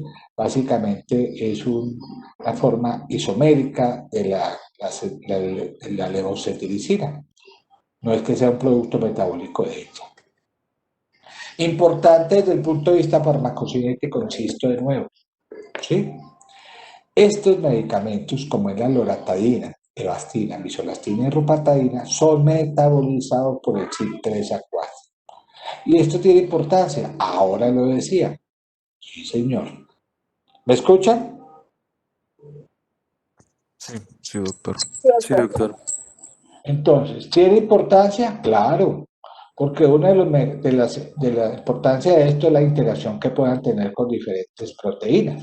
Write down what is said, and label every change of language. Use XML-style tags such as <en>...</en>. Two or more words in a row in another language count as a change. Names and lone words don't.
<es>Básicamente es una forma isomérica de la levocetiricina. No es que sea un producto metabólico de ella. Importante desde el punto de vista farmacocinético, insisto de nuevo, ¿sí? Estos medicamentos, como es la loratadina, evastina, bisolastina y rupatadina, son metabolizados por el CYP3A4. Y esto tiene importancia. Ahora lo decía. Sí, señor. ¿Me escuchan? Sí, doctor. Sí, Sí, doctor. doctor. Entonces, ¿tiene importancia? Claro, porque una de la importancia de esto es la interacción que puedan tener con diferentes proteínas.</es>